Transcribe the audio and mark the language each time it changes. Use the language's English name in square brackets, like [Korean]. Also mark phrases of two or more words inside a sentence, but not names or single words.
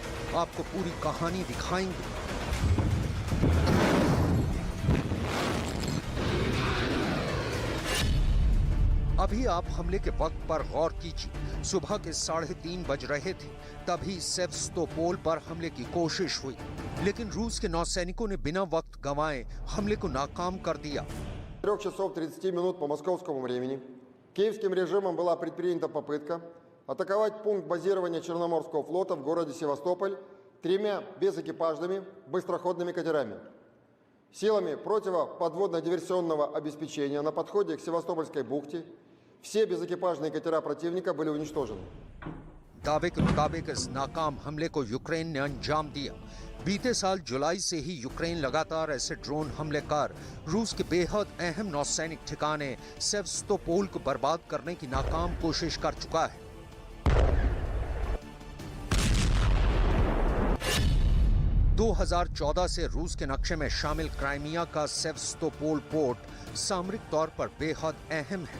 [Hindi] आपको पूरी कहानी दिखाएंगे। अभी आप हमले के वक्त पर गौर कीजिए। सुबह के 3:30 बज रहे थे, तभी सेवस्तोपोल पर हमले की कोशिश हुई, लेकिन रूस के नौसैनिकों ने बिना वक्त गंवाए हमले को नाकाम कर दिया। [Russian] 3 часов 30 минут по московскому времени киевским режимом была предпринята попытка атаковать пункт базирования Черноморского флота в городе Севастополь 3 безэкипажными быстроходными катерами. Силами противоподводно-диверсионного обеспечения на подходе к Севастопольской бухте все безэкипажные катера противника были уничтожены. [Hindi] दावे के मुताबिक इस नाकाम हमले को यूक्रेन ने अंजाम दिया। बीते साल जुलाई से ही यूक्रेन लगातार ऐसे ड्रोन हमले कर रूस के बेहद अहम नौसैनिक ठिकाने सेवस्तोपोल को बर्बाद करने की नाकाम कोशिश कर चुका है। – 2014 से रूस के नक्शे में शामिल क्राइमिया का सेवस्तोपोल पोर्ट सामरिक तौर पर बेहद अहम है।